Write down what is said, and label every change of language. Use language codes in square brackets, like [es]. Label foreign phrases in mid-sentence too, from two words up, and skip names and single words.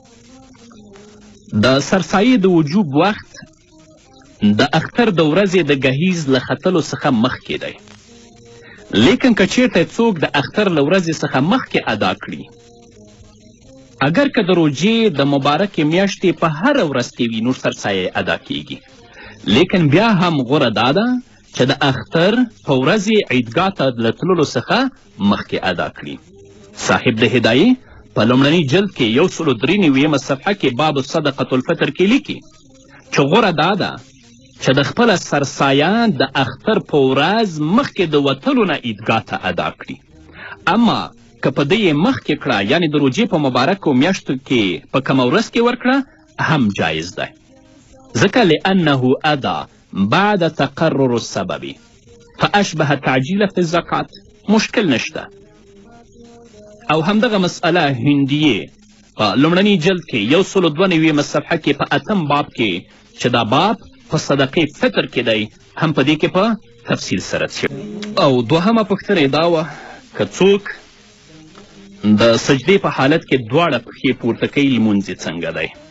[ps] د سرسایې د وجوب وخت د اختر د ورځې د ګهیز له ختلو څخه مخکې دی لیکن که چیرته څوک د اختر له ورځې څخه مخکې ادا کړي اگر که د روژې د مبارکې میاشتې په هره ورځ کې وي نور سرسایه ادا کیږي لیکن بیا هم غوره دا ده چې د اختر په ورځې عیدګاه ته له تللو څخه مخکې ادا کړي صاحب د هدایې په لومړني جلد کې 193 صفحه کې [ar] باب صدقة الفطر [ps] کې لیکي چې غوره دا ده چې د خپله سرسایه د اختر په ورځ مخکې د وتلو نه عیدګاه ته ادا کړي اما که په ده یې مخکې کړه یعنې د روژې په مبارکو میاشتو کې په کومه ورځ کې ورکړه هم جایز دی ځکه [ar] لأنه ادا بعد تقرر السبب فاشبه تعجیل فی الزکات [ps] مشکل نشته او همدغه مسئله هندیې په لومړني جلد کې 192 صفحه کې په 8 باب کې چې دا باب په صدقې فطر کې دی هم په دې کې په تفصیل سره شوی او دوهمه پوښتنه دا وه که څوک د سجدې په حالت کې دواړه پښې پورته کوي لمونځ یې څنګه دی